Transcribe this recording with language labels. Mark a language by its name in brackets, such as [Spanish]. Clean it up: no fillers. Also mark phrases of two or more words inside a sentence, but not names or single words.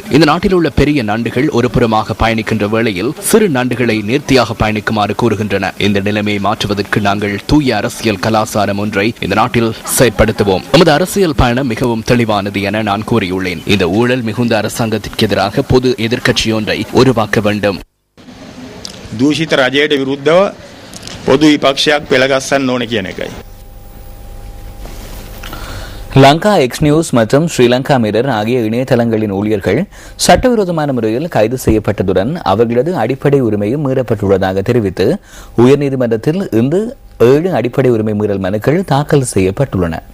[Tamil] இந்த நாட்டில் உள்ள பெரிய நண்டுகள் ஒரு புறமாக பயணிக்கின்ற வேளையில் சிறு நண்டுகளை நேர்த்தியாக பயணிக்குமாறு கூறுகின்றன. இந்த நிலைமையை மாற்றுவதற்கு நாங்கள் தூய அரசியல் கலாச்சாரம் ஒன்றை இந்த நாட்டில் செயற்படுத்துவோம். நமது அரசியல் பயணம் மிகவும் தெளிவானது என நான் கூறியுள்ளேன். இந்த ஊழல் மிகுந்த அரசாங்கத்திற்கு எதிராக பொது எதிர்க்கட்சி ஒன்றை உருவாக்க வேண்டும். [Sinhala] දූෂිත රජයට විරුද්ධව පොදු විපක්ෂයක් පෙළගස්සන්න ඕන කියන එකයි. [Tamil] லங்கா எக்ஸ் நியூஸ் மற்றும் ஸ்ரீலங்கா மிரர் ஆகிய இணையதளங்களின் ஊழியர்கள் சட்டவிரோதமான முறையில் கைது செய்யப்பட்டதுடன் அவர்களது அடிப்படை உரிமையும் மீறப்பட்டுள்ளதாக தெரிவித்து உயர்நீதிமன்றத்தில் இன்று 7 அடிப்படை உரிமை மீறல் மனுக்கள் தாக்கல் செய்யப்பட்டுள்ளன.